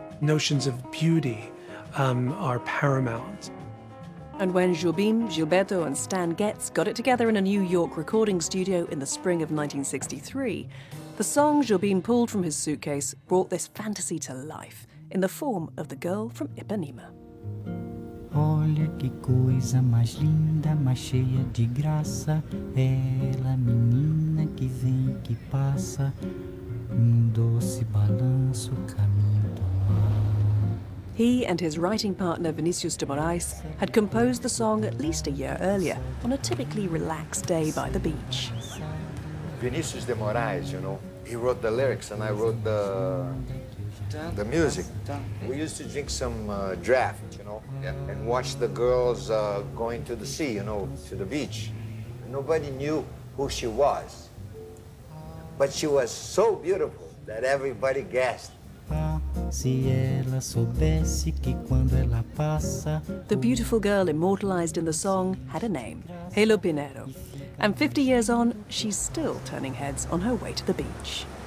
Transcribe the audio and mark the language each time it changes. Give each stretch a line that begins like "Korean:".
English: Notions of beauty are paramount. And when Jobim, Gilberto and Stan Getz got it together in a New York recording studio in the spring of 1963, the song Jobim pulled from his suitcase brought this fantasy to life in the form of the girl from Ipanema.
Portuguese: Olha que coisa mais linda, mais cheia de graça, ela menina que vem que passa, doce balanço caminho do mar.
English: He and his writing partner Vinicius de Moraes had composed the song at least a year earlier on a typically relaxed day by the beach. Vinicius de Moraes, he wrote the lyrics and I wrote the music. We used to drink some draft, and watch the girls going to the sea, to the beach. Nobody knew who she was, but she was so beautiful that everybody guessed.
Portuguese: Se ela soubesse que quando ela passa.
English: The beautiful girl immortalized in the song had a name, Helo Pinheiro. And 50 years on, she's still turning heads on her way to the beach.